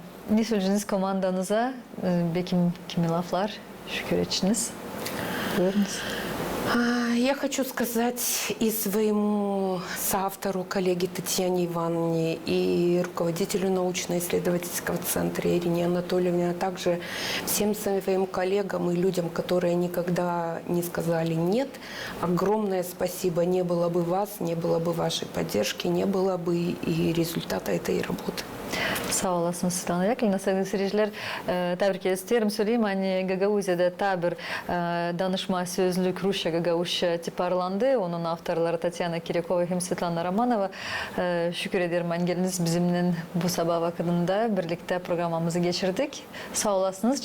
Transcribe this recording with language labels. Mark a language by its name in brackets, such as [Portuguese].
[Gagauz] Ne söyleyeceksiniz komandanıza? Belki kimi laflar şükür içiniz. Buyurunuz. [Russian] Я хочу сказать и своему соавтору, коллеге Татьяне Ивановне, и руководителю научно-исследовательского центра Ирине Анатольевне, а также всем своим коллегам и людям, которые никогда не сказали «нет». Огромное спасибо. Не было бы вас, не было бы вашей поддержки, не было бы и результата этой работы. [Gagauz] Sağ olasınız Svetlana Yakovlevna. Sevgili seyirciler, tebrik isterim söyleyeyim. Hani Gagauzya'da tabir danışma sözlük Rusya Gagavuzca tiparlandı. Onun avtorları Tatyana Kiryakova hem Svetlana Romanova. Şükür ederim hani geldiniz bizimle bu sabah vakitinde birlikte programımızı geçirdik. Sağ olasınız.